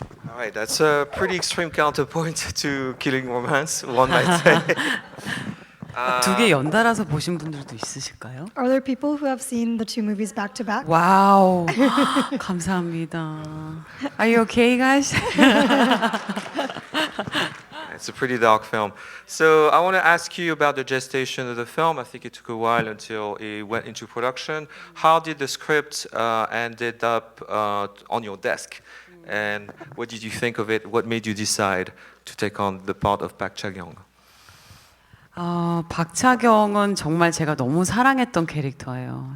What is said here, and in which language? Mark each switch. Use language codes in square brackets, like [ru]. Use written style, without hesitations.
[en] All right, that's a pretty extreme counterpoint to Killing Romance, one might say. [ko] 두 개 연달아서 보신 분들도 있으실까요? [en] Are there people who have seen the two movies back to back? [ko] 와우, 감사합니다. [en] Are you okay, guys? It's a pretty dark film. So I want to ask you about the gestation of the film. I think it took a while until it went into production. How did the script ended up on your desk? And what did you think of it? What made you decide to take on the part of Park Cha-kyung? [ko] 박차경은 정말 제가 너무 사랑했던 캐릭터예요.